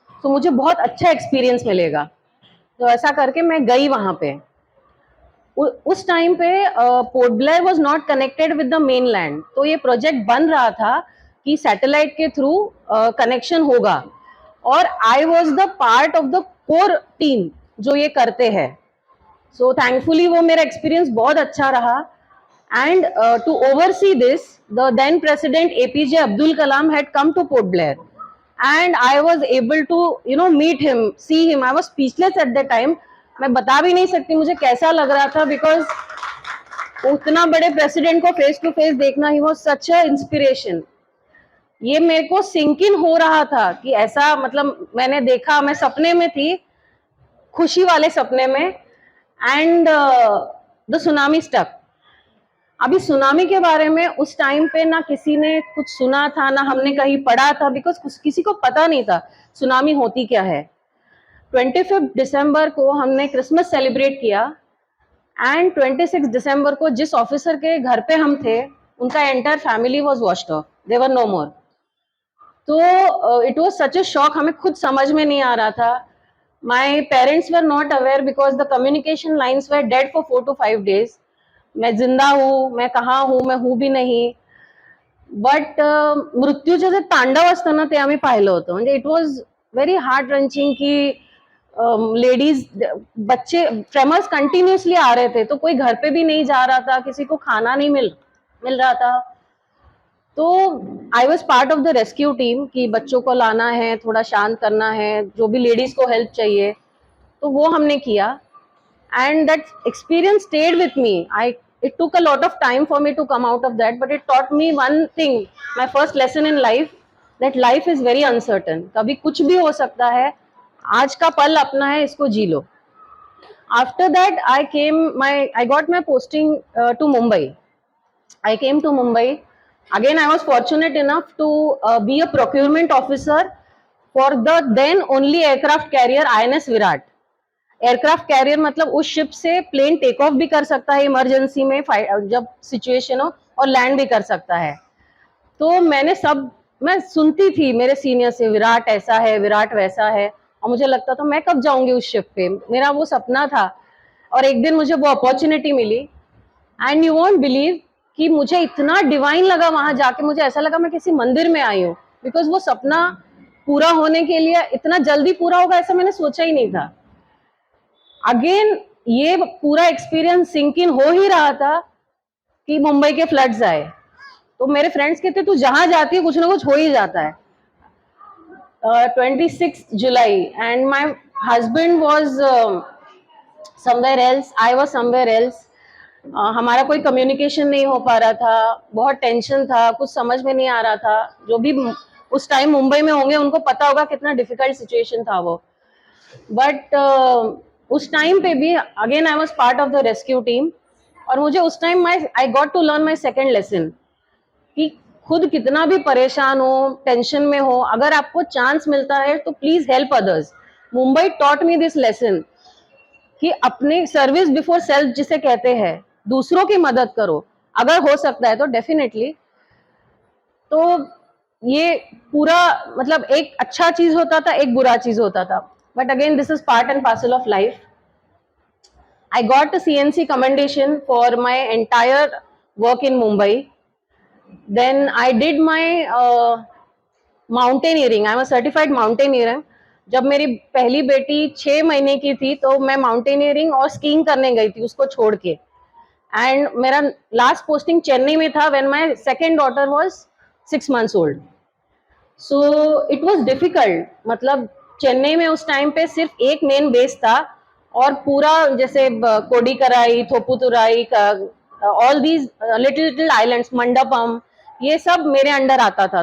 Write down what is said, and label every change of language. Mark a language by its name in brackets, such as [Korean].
[Hindi] तो मुझे बहुत अच्छा एक्सपीरियंस मिलेगा। तो ऐसा करके मैं गई वहां पे। उस टाइम पे port Blair [English] was not connected with the mainland, [Hindi] तो ये प्रोजेक्ट बन रहा था कि सैटेलाइट के थ्रू कनेक्शन होगा, और [English] I was the part of the core team [Hindi] जो ये करते हैं। [English] so thankfully [Hindi] वो मेरा एक्सपीरियंस बहुत अच्छा रहा, [English] And to oversee this the then president APJ Abdul Kalam had come to Port Blair, and I was able to meet him, see him. I was speechless at that time, [Hindi] मैं बता भी नहीं सकती मुझे कैसा लग रहा था, बिकॉज उतना बड़े प्रेसिडेंट को फेस टू फेस देखना, [English] He was such a inspiration. [Hindi] ये मेरे को सिंक इन हो रहा था कि ऐसा, मतलब मैंने देखा, मैं सपने में थी, खुशी वाले सपने में, [English] And the tsunami struck. [Hindi] अभी सुनामी के बारे में उस टाइम पे ना किसी ने कुछ सुना था, ना हमने कहीं पढ़ा था, बिकॉज किसी को पता नहीं था सुनामी होती क्या है। 25 दिसंबर को हमने क्रिसमस सेलिब्रेट किया, एंड 26 दिसंबर को जिस ऑफिसर के घर पे हम थे, उनका [English] Entire family was washed off, they were no more. [Hindi] तो [English] it was such a shock, [Hindi] हमें खुद समझ में नहीं आ रहा था। [English] My parents were not aware because the communication lines were dead for 4 to 5 days। [Hindi] मैं जिंदा हूँ, मैं कहाँ हूँ, मैं हूँ भी नाही, [Marathi] बट मृत्यूचे जे तांडव असतं ना, ते आम्ही पाहिलं होतं। [Hindi] म्हणजे [English] it was very heart wrenching [Hindi] की लेडीज, बच्चे, ट्रेमर्स कंटिन्यूसली आ रहे थे, तो कोई घर पे भी नहीं जा रहा था, किसी को खाना नहीं मिल रहा था। तो [English] I was part of the rescue team [Hindi] कि बच्चों को लाना है, थोड़ा शांत करना है, जो भी लेडीज को हेल्प चाहिए, तो वो हमने किया, [English] And that experience stayed with me. It took a lot of time for me to come out of that, but it taught me one thing, my first lesson in life, that life is very uncertain, [Hindi] कभी कुछ भी हो सकता है, आज का पल अपना है, इसको जी लो। [English] After that I got my posting to Mumbai. I came to Mumbai. Again, I was fortunate enough to be a procurement officer for the then only aircraft carrier INS Virat. [Hindi] Aircraft carrier मतलब उस ship से plane take off भी कर सकता है emergency में, जब situation हो, और लैंड भी कर सकता है। तो मैं सुनती थी मेरे सीनियर से, विराट ऐसा है, विराट वैसा है, और मुझे लगता था मैं कब जाऊंगी उस शिप पे, मेरा वो सपना था। और एक दिन मुझे वो opportunity milli, [English] and you won't believe [Hindi] कि मुझे इतना डिवाइन लगा वहां जाके, मुझे ऐसा लगा मैं किसी मंदिर में आई हूँ, बिकॉज वो सपना पूरा होने के लिए इतना जल्दी पूरा होगा ऐसा मैंने सोचा ही नहीं था। अगेन ये पूरा एक्सपीरियंस सिंक इन हो ही रहा था कि मुंबई के फ्लड्स आए, तो मेरे फ्रेंड्स कहते तू जहां जाती है कुछ ना कुछ हो ही जाता है। [English] 26th July, and my husband was somewhere else, I was somewhere else. [Hindi] हमारा कोई कम्युनिकेशन नहीं हो पा रहा था, बहुत टेंशन था, कुछ समझ में नहीं आ रहा था. जो भी उस टाइम मुंबई में होंगे उनको पता होगा कितना डिफिकल्ट सिचुएशन था वो. बट उस टाइम पे भी again I was part of the rescue team, और मुझे उस time [English] I got to learn my second lesson [Hindi] कि खुद कितना भी परेशान हो, टेंशन में हो, अगर आपको चांस मिलता है तो [English] Please help others. [Hindi] Mumbai [English] taught me this lesson [Hindi] कि अपने सर्विस बिफोर सेल्फ जिसे कहते हैं, दूसरों की मदद करो अगर हो सकता है तो डेफिनेटली. तो ये पूरा मतलब एक अच्छा चीज होता था, एक बुरा चीज होता था. [English] But again this is part and parcel of life. I got a CNC commendation for my entire work in Mumbai. Then I did my mountaineering. I'm a certified mountaineer. [Hindi] जब मेरी पहली बेटी 6 महीने की थी तो मैं माउंटेनियरिंग और स्कीइंग करने गई थी उसको छोड़ के. [English] and [Hindi] मेरा लास्ट पोस्टिंग चेन्नई में था [English] When my second daughter was 6 months old. So it was difficult. [Hindi] मतलब चेन्नई में उस टाइम पे सिर्फ एक मेन बेस था और पूरा जैसे कोडीकराई, थोपुतुराई, [English] all these little little islands, [Hindi] Mandapam, ये सब मेरे अंडर आता था.